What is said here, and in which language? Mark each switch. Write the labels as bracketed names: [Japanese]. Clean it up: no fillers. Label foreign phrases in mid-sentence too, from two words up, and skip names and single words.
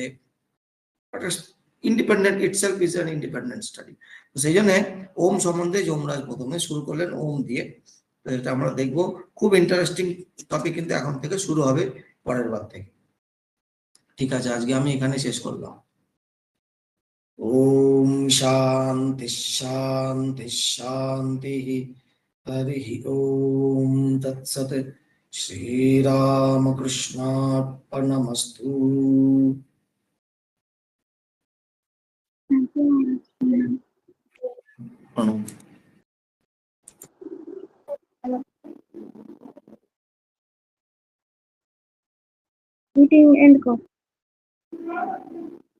[English] Independent itself is an independent study. [Bangla] সেই জন্য ওম সম্বন্ধে যমরাজ প্রথমে শুরু করলেন ওম দিয়ে। তো এটা আমরা দেখবো, খুব [English] interesting topic, [Bangla] কিন্তু এখন থেকে শুরু হবে পরের বার থেকে। ঠিক আছে, আজকে আমি এখানে শেষ করলাম। [Sanskrit] ओम शांति शांति शांति। हरि ओम तत्सत। श्री रामकृष्णार्पणमस्तु। [English] Thank you, Maharaj. [Sanskrit] प्रणव। Meeting end ko.